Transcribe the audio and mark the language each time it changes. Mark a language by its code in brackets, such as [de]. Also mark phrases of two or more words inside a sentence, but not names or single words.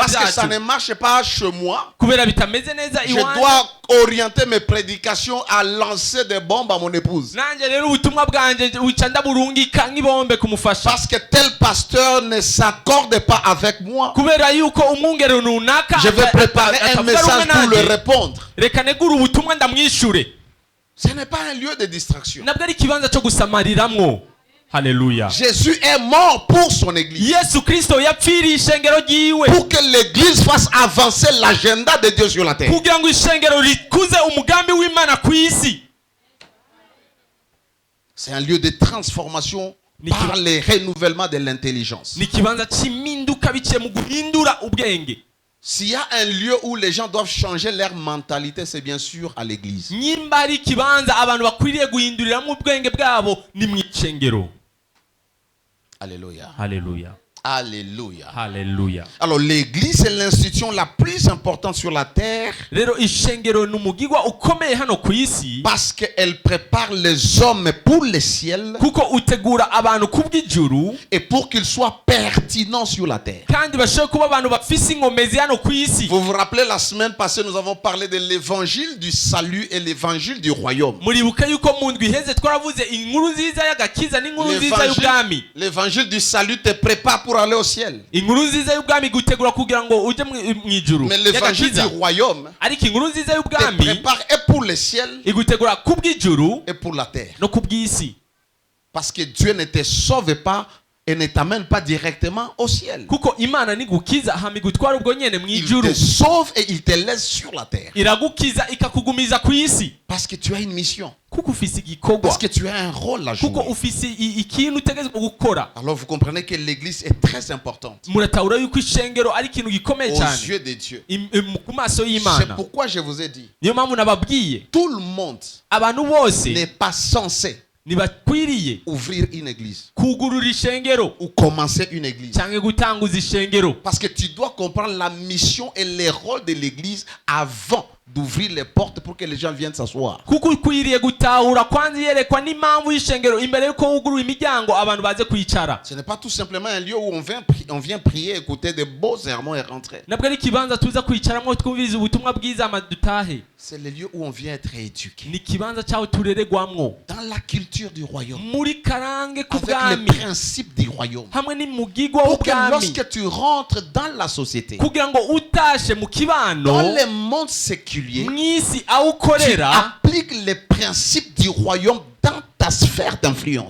[fr] Parce que ça ne [rn] byacu, [fr] marche pas chez moi. [rn] kubera bitameze neza [fr] Je [rn] iwanjye. [fr] dois orienter mes prédications à lancer des bombes à mon épouse. [rn] Nanjye rero ubutumwa bwanjye buca ndaburungika nk'ibombe kumufasha, [fr] Parce que tel pasteur ne s'accorde pas avec moi. [rn] kubera yuko umwungere runaka [fr] Je vais préparer un [rn] atavuga [fr] message [rn] rumwe [fr] pour le [rn] nanjye. [fr] répondre. [rn] Reka negure ubutumwa ndamwishure. [fr] Ce n'est pas un lieu de distraction. [rn] Nabwo ari ikibanza cyo gusamariramwo. Haleluya. [fr] Jésus est mort pour son église. [rn] Yesu Kristo yapfiriye ishengero ryiwe [fr] Pour que l'église fasse avancer l'agenda de Dieu sur la terre. [rn] kugira ngo ishengero rikuze umugambi w'Imana ku isi. [fr] C'est un lieu de transformation par le renouvellement de l'intelligence. [rn] Ni ikibanza cy'impinduka biciye mu guhindura ubwenge. [fr] S'il y a un lieu où les gens doivent changer leur mentalité, c'est bien sûr à l'église. [rn] Nyimba ari ikibanza abantu bakwiriye guhinduriramo ubwenge bwabo ni mu ishengero. [fr] Alléluia. [rn] Haleluya. [fr] Alléluia. [rn] Haleluya. [fr] Alors l'église est l'institution la plus importante sur la terre [rn] Rero ishengero ni umugigwa ukomeye hano ku isi, [fr] parce qu'elle prépare les hommes pour le ciel [rn] kuko utegura abantu kubw'ijuru [fr] et pour qu'ils soient pertinents sur la terre. [rn] kandi bashobora kuba abantu bafise inkomezi hano ku isi. [fr] Vous vous rappelez, la semaine passée, nous avons parlé de l'évangile du salut et l'évangile du royaume. [rn] Muribuka yuko mu ndwi iheze twaravuze inkuru nziza y'agakiza n'inkuru nziza y'ubwami. [fr] L'évangile du salut te prépare pour aller au ciel. [rn] Inkuru nziza y'ubwami gutegura kugira ngo uje mu ijuru. [fr] Mais l'évangile du royaume [rn] ariko inkuru nziza [fr] te [rn] y'ubwami [fr] prépare et pour le ciel [rn] igutegura kubw'ijuru [fr] et pour la terre. [rn] no kubw'isi, [fr] Parce que Dieu ne te sauve pas et ne t'amène pas directement au ciel. [rn] kuko Imana nigukiza hama igutwara ubwo nyene mu [fr] Il [rn] ijuru, [fr] te sauve et il te laisse sur la terre. [rn] iragukiza ikakugumiza ku isi, [fr] Parce que tu as une mission. [rn] kuko ufise igikorwa, [fr] Parce que tu as un rôle à [rn] kuko [fr] jouer. [rn] ufise ikintu utegerezwa gukora. [fr] Alors vous comprenez que l'église est très importante [rn] Muratahura yuko ishengero ari ikintu gikomeye [fr] aux [rn] cyane [fr] yeux de Dieu. [rn] ku maso [fr] C'est [rn] y'Imana. [fr] pourquoi je vous ai dit, [rn] Niyo mpamvu nababwiye [fr] tout le monde [rn] abantu bose [fr] n'est pas censé [rn] ntibakwiriye [fr] ouvrir une église [rn] kugurura ishengero [fr] ou commencer une église. [rn] cyangwa gutanguza ishengero, [fr] Parce que tu dois comprendre la mission et les rôles de l'église avant d'ouvrir les portes pour que les gens viennent s'asseoir. [rn] kuko ukwiriye gutahura kwanza yerekwa n'impamvu y'ishengero imbere yuko wugurura imiryango abantu baze kwicara. [fr] Ce n'est pas tout simplement un lieu où on vient prier, écouter de beaux sermons et rentrer. [rn] Nabwo ari ikibanza tuza kwicaramo twumviriza ubutumwa bwiza ama dutahe. [fr] C'est le lieu où on vient être éduqué. [rn] Ni ikibanza cyaho tureregwamwo [fr] Dans la culture du royaume. [rn] muri karange [fr] Avec les [rn] k'ubwami [fr] principes du royaume. [rn] hamwe n'umugigwa [fr] Pour que [rn] w'ubwami, [fr] lorsque tu rentres dans la société, [rn] kugira ngo utashe mu [fr] dans [rn] kibano [fr] le monde séculier, [rn] mw'isi aho [fr] tu [rn] ukorera, [fr] appliques les principes du royaume dans ta sphère d'influence.